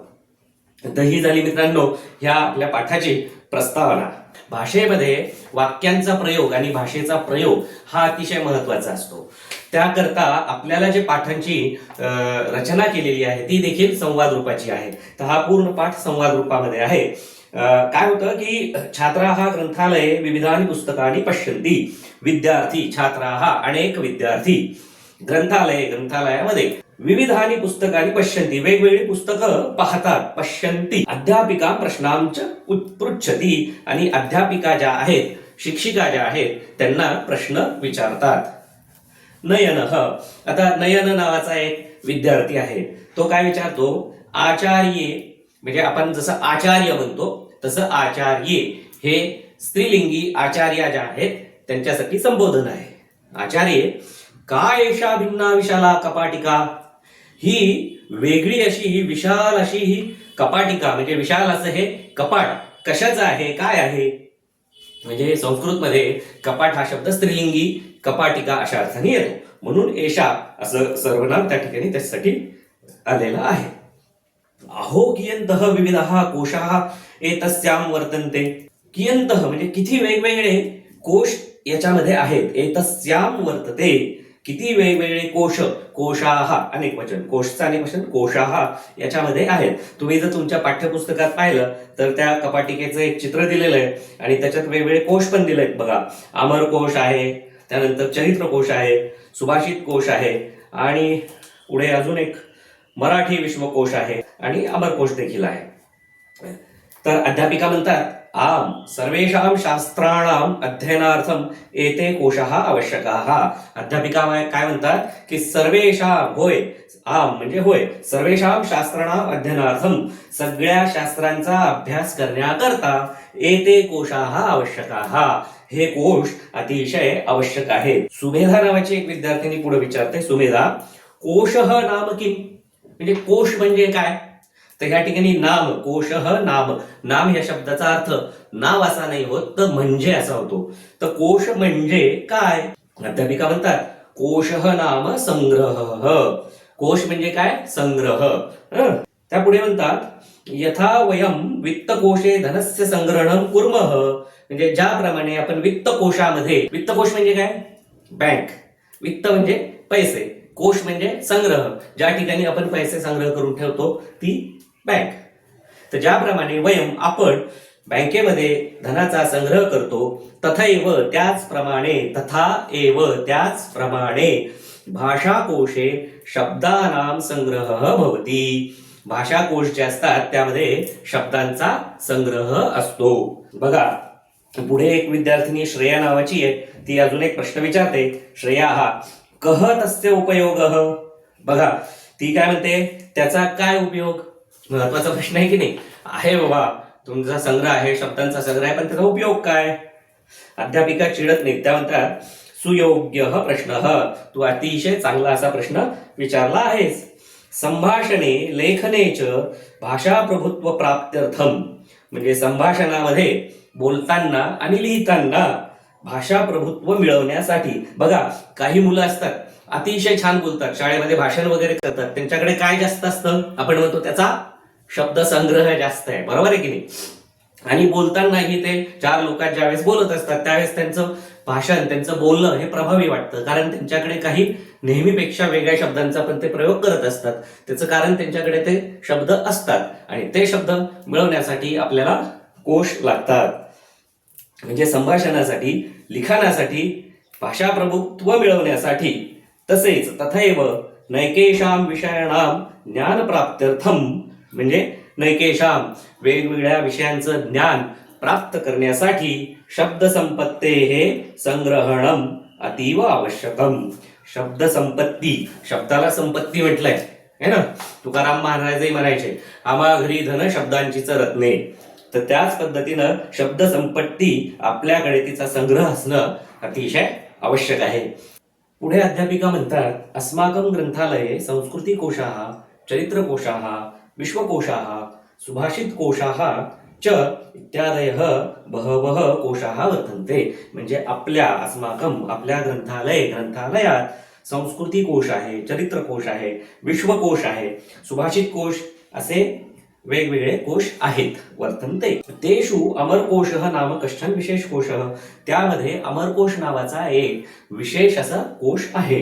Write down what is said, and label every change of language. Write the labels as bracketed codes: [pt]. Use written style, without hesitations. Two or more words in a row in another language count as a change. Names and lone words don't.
[mr] तर ही झाली मित्रांनो ह्या आपल्या पाठाची प्रस्तावना. भाषेमध्ये वाक्यांचा प्रयोग आणि भाषेचा प्रयोग हा अतिशय महत्वाचा असतो. त्याकरता आपल्याला जे पाठांची रचना केलेली आहे ती देखील संवाद रूपाची आहे. तर हा पूर्ण पाठ संवाद रूपामध्ये आहे. काय होतं की [sa] छात्राः ग्रंथालये विविधानि पुस्तकानि पश्यन्ति. [mr] विद्यार्थी छात्राः अनेक विद्यार्थी ग्रंथालयामध्ये [sa] विविधानि पुस्तकानि पश्यन्ति [mr] वेगवेगळी पुस्तकं पाहतात. पश्यन्ति अध्यापिका प्रश्नांच पृच्छति आणि अध्यापिका ज्या आहेत शिक्षिका ज्या आहेत त्यांना प्रश्न विचारतात. नयनः आता नयन नावाचा एक विद्यार्थी आहे. तो काय विचारतो आचार्ये म्हणजे आपण जसं आचार्य म्हणतो तसं आचार्ये हे स्त्रीलिंगी आचार्या ज्या आहेत त्यांच्यासाठी संबोधन आहे. [sa] आचार्ये का एषा भिन्ना विशाला कपाटिका [mr] ही वेगळी अशी ही विशाल अशी ही कपाटिका म्हणजे विशाल असं हे कपाट कशाचं आहे काय आहे. म्हणजे संस्कृतमध्ये कपाट हा शब्द स्त्रीलिंगी कपाटिका अशा अर्थाने येतो म्हणून एषा असं सर्वनाम त्या ठिकाणी त्यासाठी आलेलं आहे. [sa] अहो कियंतः विविधः कोशाः एतस्यां वर्तन्ते. [mr] कियंतः म्हणजे किती वेगवेगळे कोश याच्यामध्ये आहेत. [sa] एतस्यां वर्तते [mr] किती वेगवेगळे कोशाः अनेक वचन कोशचा अनेक वचन कोशाः याच्यामध्ये आहेत. तुम्ही जर तुमच्या पाठ्यपुस्तकात पाहिलं तर त्या कपाटिकेचं एक चित्र दिलेलं आहे आणि त्याच्यात वेगवेगळे कोश पण दिले आहेत बघा. अमरकोश आहे, त्यानंतर चरित्रकोश आहे, सुभाषित कोश आहे आणि पुढे अजून एक मराठी विश्वकोश आहे आणि अमरकोश देखील आहे. तर अध्यापिका म्हणतात [sa] आम सर्वेषां शास्त्राणाम अध्ययनार्थम एते कोशाः आवश्यकाः. [mr] अध्यापिका काय म्हणतात की सर्वेषां होय आम म्हणजे होय [sa] सर्वेषां शास्त्राणाम अध्ययनार्थम [mr] सगळ्या शास्त्रांचा अभ्यास करण्याकरता [sa] एते कोशाः आवश्यकाः [mr] हे कोश अतिशय आवश्यक आहे. सुमेधा नावाची एक विद्यार्थिनी पुढे विचारते. सुमेधा [sa] कोशः नाम किम [mr] म्हणजे कोश म्हणजे काय. तर ह्या ठिकाणी नाम [sa] कोशः नाम [mr] नाम या शब्दाचा अर्थ नाव असा नाही होत तर म्हणजे असा होतो. तर कोश म्हणजे काय. अध्यापिका म्हणतात [sa] कोशः नाम संग्रह. [mr] कोश म्हणजे काय संग्रह. त्या पुढे म्हणतात [sa] यथा वयम वित्तकोशे धनस्य संग्रहणं कुर्मः [mr] म्हणजे ज्याप्रमाणे आपण वित्तकोशामध्ये वित्तकोश म्हणजे काय बँक वित्त म्हणजे पैसे कोश म्हणजे संग्रह ज्या ठिकाणी आपण पैसे संग्रह करून ठेवतो ती बँक. तर ज्याप्रमाणे वयम आपण बँकेमध्ये धनाचा संग्रह करतो तथैव त्याचप्रमाणे [sa] तथा एव [mr] त्याचप्रमाणे [sa] भाषाकोशे शब्दानाम संग्रह भवती. [mr] भाषाकोश जे असतात त्यामध्ये शब्दांचा संग्रह असतो. बघा पुढे एक विद्यार्थिनी श्रेया नावाची आहे. ती अजून एक प्रश्न विचारते. [sa] श्रेया हा कह तस्य उपयोगः. [mr] बघा ती काय म्हणते त्याचा काय उपयोग. महत्वाचा प्रश्न आहे की नाही. आहे बाबा तुमचा संग्रह आहे शब्दांचा संग्रह आहे पण त्याचा उपयोग काय. अध्यापिका चिडत नाही. त्या म्हणतात सुयोग्य प्रश्न तू अतिशय चांगला असा प्रश्न विचारला आहेस. [sa] संभाषणे लेखने च भाषा प्रभुत्व प्राप्त्यर्थम [mr] म्हणजे संभाषणामध्ये बोलताना आणि लिहिताना भाषा प्रभुत्व मिळवण्यासाठी. बघा काही मुलं असतात अतिशय छान बोलतात शाळेमध्ये भाषण वगैरे करतात त्यांच्याकडे काय जास्त असतं आपण म्हणतो त्याचा शब्द संग्रह जास्त आहे बरोबर आहे की नाही. आणि बोलतानाही ते चार लोकात ज्यावेळेस बोलत असतात त्यावेळेस त्यांचं भाषण त्यांचं बोलणं हे प्रभावी वाटतं कारण त्यांच्याकडे काही नेहमीपेक्षा वेगळ्या शब्दांचा पण ते प्रयोग करत असतात. त्याचं कारण त्यांच्याकडे ते शब्द असतात आणि ते शब्द मिळवण्यासाठी आपल्याला कोश लागतात. म्हणजे संभाषणासाठी लिखाणासाठी भाषा प्रभुत्व मिळवण्यासाठी तसेच [sa] तथैव नैकेशाम विषयाणाम ज्ञान प्राप्त्यर्थम [mr] म्हणजे नैकेशाम वेगवेगळ्या विषयांचं ज्ञान प्राप्त करण्यासाठी [sa] शब्द संपत्ते हे संग्रहणम अतीव आवश्यकम. [mr] शब्द संपत्ती शब्दाला संपत्ती म्हटलंय है ना. तुकाराम महाराजही म्हणायचे आम्हा घरी धन शब्दांचीच रत्ने. तर त्याच पद्धतीनं शब्द संपत्ती आपल्याकडे तिचा संग्रह असणं अतिशय आवश्यक आहे. पुढे अध्यापिका म्हणतात [sa] अस्माकं ग्रंथालये संस्कृती कोशाः चरित्रकोशाः विश्वकोशाः सुभाषित कोशाः च इत्यादयः बहवः कोशाः वर्तन्ते. [mr] म्हणजे आपल्या अस्माकं आपल्या ग्रंथालयात संस्कृती कोश आहे चरित्रकोश आहे विश्वकोश आहे सुभाषित कोश असे वेगवेगळे कोश आहेत वर्तन्ते. [sa] तेषु अमरकोशः नाम कश्चन विशेष कोशः [mr] त्यामध्ये अमरकोश नावाचा एक विशेष असा कोश आहे.